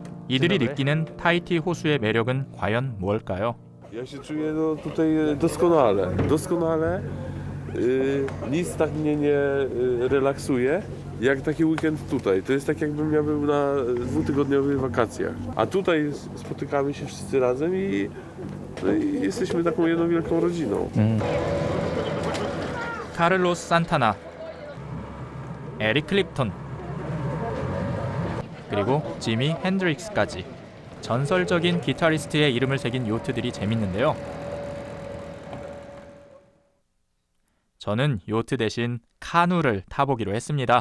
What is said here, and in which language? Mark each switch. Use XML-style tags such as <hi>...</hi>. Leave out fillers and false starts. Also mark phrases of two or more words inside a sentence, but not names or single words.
<ko>이들이 느끼는 타히티 호수의 매력은 과연 무엇일까요?</ko> <pl>Ja się czuję tutaj doskonale. Nic tak mnie nie relaksuje jak taki weekend tutaj. To jest tak, jakbym ja był na dwutygodniowych wakacjach. A tutaj spotykamy się wszyscy razem i jesteśmy taką jedną wielką rodziną.</pl> <ko>카를로스 산타나, 에릭 클립턴, 그리고 지미 핸드릭스까지 전설적인 기타리스트의 이름을 새긴 요트들이 재밌는데요. 저는 요트 대신 카누를 타보기로 했습니다.</ko>